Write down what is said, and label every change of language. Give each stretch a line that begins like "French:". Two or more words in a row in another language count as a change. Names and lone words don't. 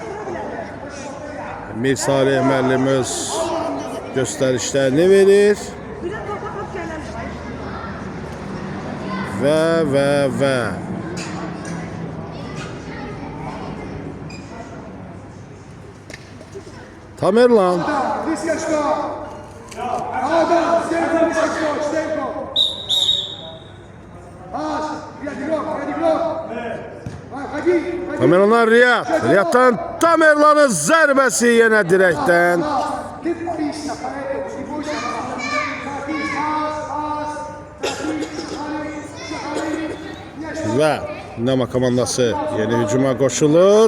Azerbaijani: Mir Salih müəllim öz göstərişlərini verir. Və Tamerlan
Russian: Близко что? Adam, Стенко, близко что? Стенко. Аш, я игрок. Ходи.
Azerbaijani: Tamerlandan Riyaddan Tamerlanın zərbəsi yenə dirəkdən. Və Dinamo komandası yeni hücuma qoşulur.